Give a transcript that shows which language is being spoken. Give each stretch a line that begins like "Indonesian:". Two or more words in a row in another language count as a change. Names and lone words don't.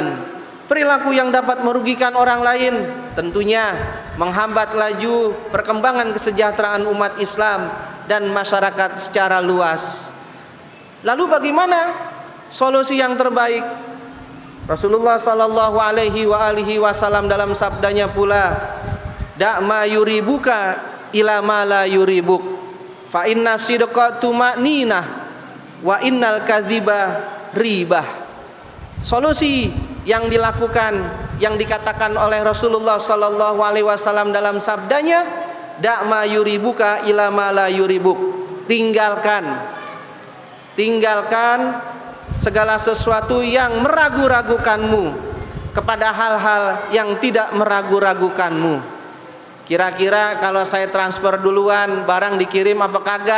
Indonesian: Perilaku yang dapat merugikan orang lain tentunya menghambat laju perkembangan kesejahteraan umat Islam dan masyarakat secara luas. Lalu bagaimana solusi yang terbaik? Rasulullah
Arabic: صلى الله عليه وسلم
Indonesian: dalam sabdanya pula,
Arabic: "دع ما يريبك إلى ما لا يريبك. فإن الصدق طمأنينة وإن الكذب ريبة."
Indonesian: Solusi yang dilakukan, yang dikatakan oleh Rasulullah
Arabic: صلى الله عليه وسلم
Indonesian: dalam sabdanya,
Arabic: "دع ما يريبك إلى ما لا يريبك."
Indonesian: Tinggalkan segala sesuatu yang meragu-ragukanmu kepada hal-hal yang tidak meragu-ragukanmu. Kira-kira kalau saya transfer duluan, barang dikirim apa kagak?